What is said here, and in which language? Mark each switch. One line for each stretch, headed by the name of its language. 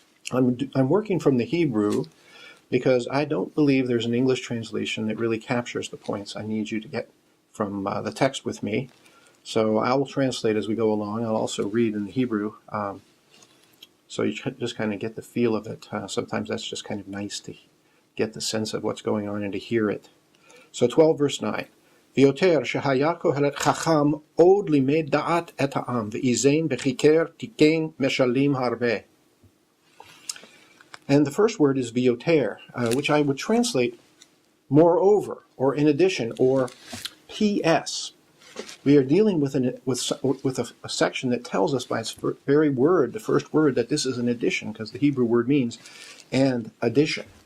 English: I'm working from the Hebrew because I don't believe there's an English translation that really captures the points I need you to get from the text with me. So I will translate as we go along. I'll also read in the Hebrew, so you just kind of get the feel of it. Sometimes that's just kind of nice to get the sense of what's going on and to hear it. So 12 verse 9.
Hebrew: ויותר שהיה קהלת חכם עוד לימד דעת את העם ואיזן וחיקר תיקן משלים הרבה.
English: And the first word is vioter, which I would translate moreover, or in addition, or P.S. We are dealing with a section that tells us by its very word, the first word, that this is an addition, because the Hebrew word means and addition.